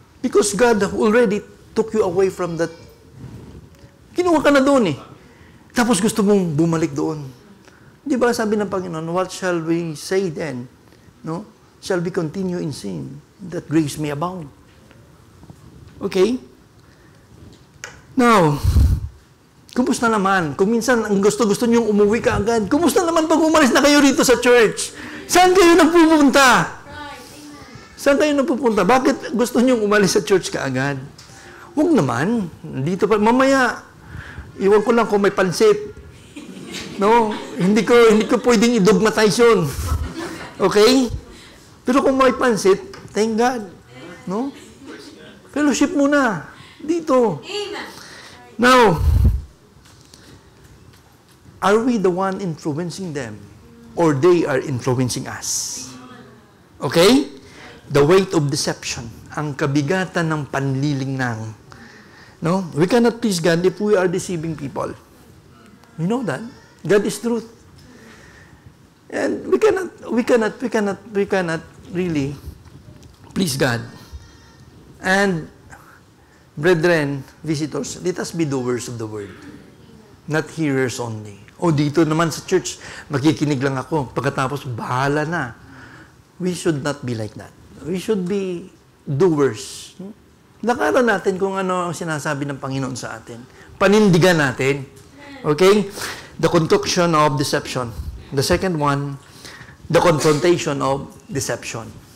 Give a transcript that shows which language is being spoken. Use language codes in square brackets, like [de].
[en] Because God already took you away from that. [tl] Kinuha ka na doon Tapos gusto mong bumalik doon. Diba sabi ng Panginoon, [en] what shall we say then? No? Shall we continue in sin, that grace may abound? Okay? [tl] Now, kumusta naman? Kung minsan ang gusto niyong umuwi ka agad, kumusta naman pag umalis na kayo rito sa church? Saan kayo nagpupunta? Saan kayo nagpupunta? Bakit gusto niyong umalis sa church ka agad? Huwag naman. Dito pa, mamaya, iwan ko lang kung may pansit. No? Hindi ko pwedeng i-dogmatize yun. Okay? Pero kung may pansit, [en] thank God. [tl] No? Fellowship muna. Dito. [en] Now, are we the one influencing them? Or they are influencing us? Okay? The weight of deception. [tl] Ang kabigatan ng panlilinlang. No? [en] We cannot please God if we are deceiving people. You know that? God is truth. And we cannot really please God. And brethren, visitors, let us be doers of the word, not hearers only. [tl] O dito naman sa church, makikinig lang ako. Pagkatapos, bahala na. [en] We should not be like that. We should be doers. [tl] Lakaran natin kung ano ang sinasabi ng Panginoon sa atin. Panindigan natin. [en] Okay? The concoction of deception. The second one, the confrontation of deception.